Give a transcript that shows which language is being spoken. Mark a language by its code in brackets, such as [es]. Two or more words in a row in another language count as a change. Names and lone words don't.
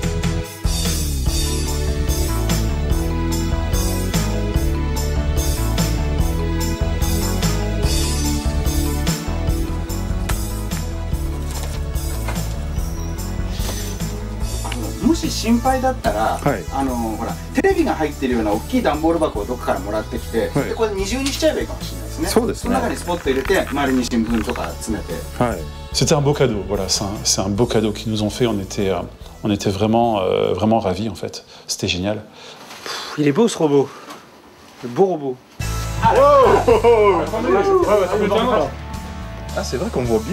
[ja] もし心配だったら、ほらテレビが入ってるような大きい段ボール箱をどこからもらってきて、でこれ二重にしちゃえばいいかもしれないですね。そうですね。その中にスポット入れて周りに新聞とか詰めて。 [fr] C'était un beau cadeau. Voilà, c'est un beau cadeau qu'ils nous ont fait. On était vraiment, vraiment ravis en fait. C'était génial. Il est beau ce robot. Le beau robot. Ah, c'est vrai qu'on voit bien.